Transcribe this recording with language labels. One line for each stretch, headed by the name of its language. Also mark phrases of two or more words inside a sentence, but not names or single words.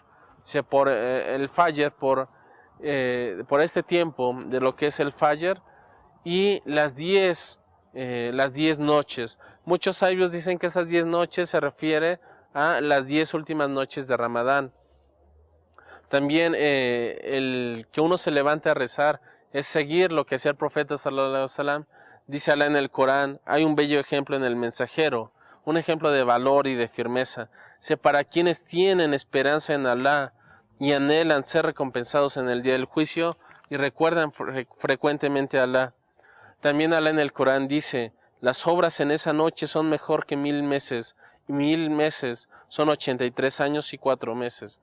Spanish: Dice, por el Fajr, por este tiempo de lo que es el Fajr, y las 10 noches. Muchos sabios dicen que esas 10 noches se refiere a las 10 últimas noches de Ramadán. También el que uno se levante a rezar es seguir lo que hacía el profeta
Arabic: صلى الله عليه وسلم.
Spanish: Dice Allah en el Corán, hay un bello ejemplo en el mensajero, un ejemplo de valor y de firmeza. Para quienes tienen esperanza en Allah y anhelan ser recompensados en el día del juicio y recuerdan frecuentemente a Allah. También Allah en el Corán dice, las obras en esa noche son mejor que 1000 meses, y 1000 meses son 83 años y 4 meses.